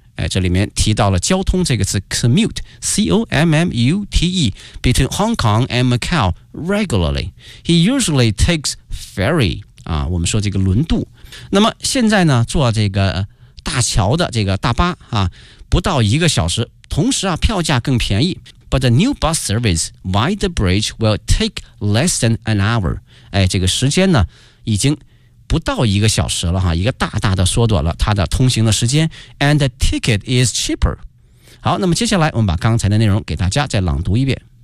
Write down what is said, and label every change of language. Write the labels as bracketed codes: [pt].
[zh] 哎，这里面提到了交通这个词 [en] commute， C-O-M-M-U-T-E， between Hong Kong and Macau regularly。 He usually takes ferry 啊， [zh] 我们说这个轮渡。那么现在呢坐这个大桥的这个大巴啊，不到一个小时，同时啊票价更便宜。 [en] But the new bus service via the bridge will take less than an hour。 [zh] 哎，这个时间呢已经不到一个小时了哈，一个大大的缩短了它的通行的时间。 [en] And the ticket is cheaper。 [zh] 好，那么接下来我们把刚才的内容给大家再朗读一遍。